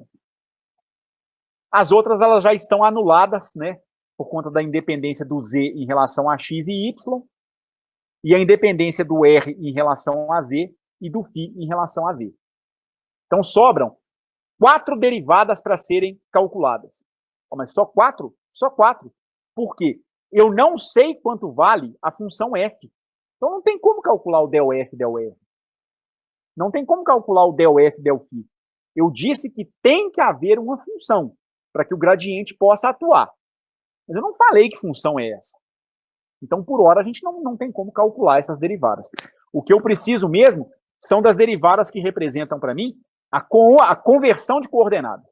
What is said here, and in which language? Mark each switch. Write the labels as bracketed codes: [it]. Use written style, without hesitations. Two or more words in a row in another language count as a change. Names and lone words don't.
[pt] As outras elas já estão anuladas, né, por conta da independência do z em relação a x e y, e a independência do R em relação a z e do φ em relação a z. Então sobram 4 derivadas para serem calculadas. Mas só 4? Só 4. Por quê? Eu não sei quanto vale a função f. Então não tem como calcular o del f, del r. Não tem como calcular o del f, del φ. Eu disse que tem que haver uma função para que o gradiente possa atuar. Mas eu não falei que função é essa. Então, por hora, a gente não tem como calcular essas derivadas. O que eu preciso mesmo são das derivadas que representam para mim a conversão de coordenadas.